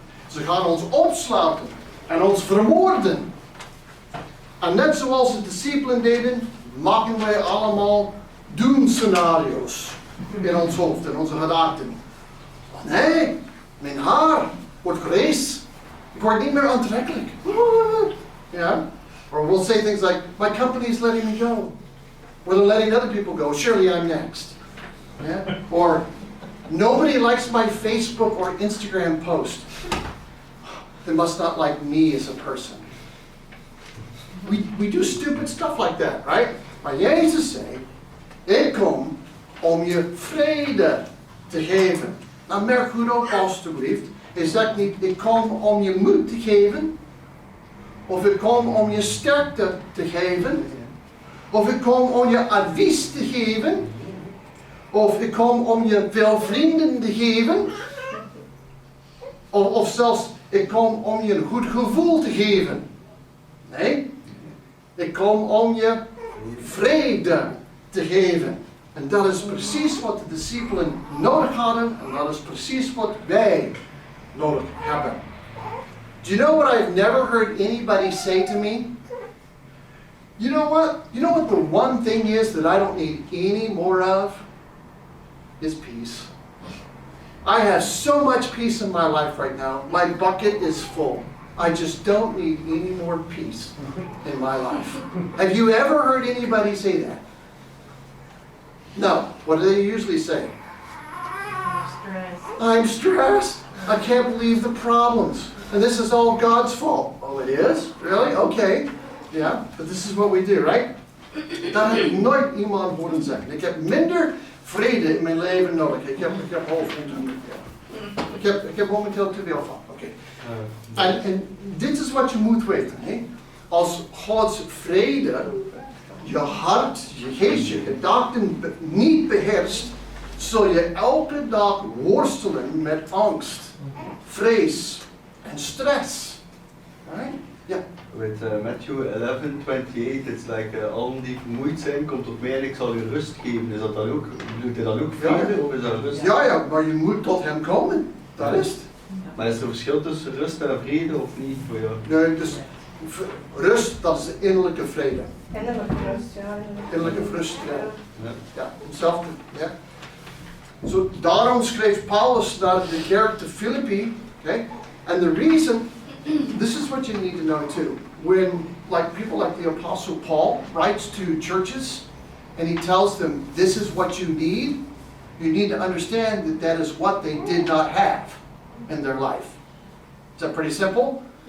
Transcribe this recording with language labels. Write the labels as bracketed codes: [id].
[nl] Ze gaan ons opsluiten en ons vermoorden. En net zoals de discipelen deden, maken wij allemaal doemscenario's in ons hoofd, in onze gedachten. Nee, mijn haar wordt grijs. Ik word niet meer aantrekkelijk. [en] Yeah? Or we'll say things like, my company is letting me go. Or they're letting other people go. Surely I'm next. Yeah? Or nobody likes my Facebook or Instagram post. They must not like me as a person. We do stupid stuff like that, right? [nl] Maar Jezus zei, ik kom om je vrede te geven. Nou, merk goed op alstublieft. Hij zegt niet, ik kom om je moed te geven. Of ik kom om je sterkte te geven. Of ik kom om je advies te geven. Of ik kom om je veel vrienden te geven. Of zelfs, ik kom om je een goed gevoel te geven. Nee, ik kom om je vrede te geven. En dat is precies wat de discipelen nodig hadden. En dat is precies wat wij nodig hebben. [en] Do you know what I've never heard anybody say to me? You know what? You know what the one thing is that I don't need any more of? Is peace. I have so much peace in my life right now. My bucket is full. I just don't need any more peace in my life. Have you ever heard anybody say that? No. What do they usually say? I'm stressed. I can't believe the problems. And this is all God's fault. Oh, it is? Really? Okay. Yeah, but this is what we do, right? [nl] Dat heb ik nooit iemand horen zeggen. Ik heb minder vrede in mijn leven nodig. Ik heb hoofdpijn. Ik heb momenteel te veel van. Oké. En dit is wat je moet weten. Hè? Als Gods vrede je hart, je geest, je gedachten niet beheerst, zul je elke dag worstelen met angst, vrees en stress. [en] Right? Yeah. With Matthew 11:28, it's like [nl] allen die vermoeid zijn, komt op mij en ik zal u rust geven. Is dat dan ook, bedoelt hij dan ook vrede of is dat rust? Ja, maar je moet tot hem komen. Dat is het. Maar is er een verschil tussen rust en vrede of niet voor jou? Nee, dus rust, dat is de innerlijke vrede. Innerlijke rust, ja. Innerlijke rust, ja. Hetzelfde, ja. So, daarom schreef Paulus naar de kerk te Filippi, okay? [en] And the reason, this is what you need to know too. When, like people like the Apostle Paul writes to churches, and he tells them, this is what you need to understand that that is what they did not have in their life. Is that pretty simple?